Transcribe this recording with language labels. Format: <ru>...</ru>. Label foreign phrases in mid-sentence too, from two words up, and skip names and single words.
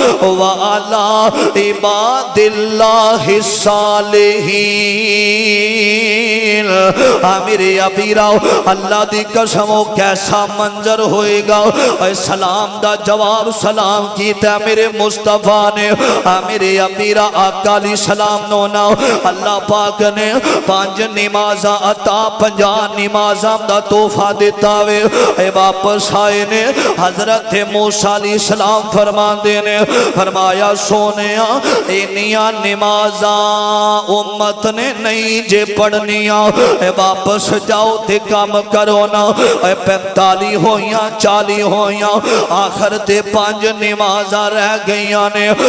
<ar>وعلی عباد اللہ الصالحین</ar> <pa>میرے ابیرا اللہ دی قسموں کیسا منظر ہوئے گا سلام دا جواب سلام کیتا میرے مصطفیٰ نے میرے ابیرا آقا</pa> <ar>علیہ السلام</ar> <pa>نونا اللہ پاک نے 5 نمازاں عطا 50 نمازاں دا تحفہ دیتا وے واپس آئے نے حضرت موسیٰ</pa> <ar>علیہ السلام</ar> <pa>فرمان دینے فرمایا سونیا انیاں نمازاں امت نے نہیں جے پڑھنیاں واپس جاؤ تے کام کرو نا 45 41 ہویاں 40 ہویاں آخر تے 5 نمازاں رہ گئیاں نے</pa>